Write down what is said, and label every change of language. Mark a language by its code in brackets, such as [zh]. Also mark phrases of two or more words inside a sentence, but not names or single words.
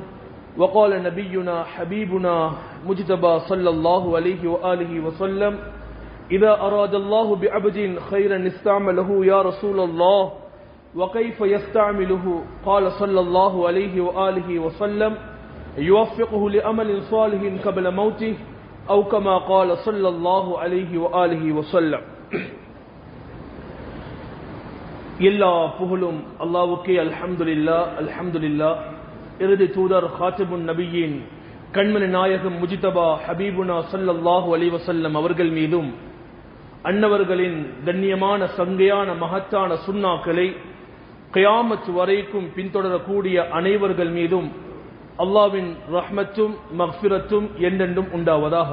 [ar] وقال نبينا حبيبنا مجتبى صلى الله عليه وآله وسلم: إذا أراد الله بعبد خيرا استعمله يا رسول الله وكيف يستعمله؟ قال صلى الله عليه وآله وسلم: يوفقه لأمل صالح قبل موته أو كما قال صلى الله عليه وآله وسلم. [ta] எல்லா புகழும் அல்லாஹ்வுக்கே. [ar] الحمد لله الحمد لله. [ta] இறுதி தூதர் காத்திபுன் நபியின் கண்மணி நாயகம் [ar] مجتبى حبيبنا صلى الله عليه وسلم [ta] அவர்கள் மீதும் அன்னவர்களின் கண்ணியமான சங்கையான மகத்தான சுன்னாக்களை கியாமத் வரைக்கும் பின்தொடரக்கூடிய அனைவர்கள் மீதும் அல்லாஹ்வின் ரஹ்மத்தும் மக்ஃபிரத்தும் என்றென்றும் உண்டாவதாக.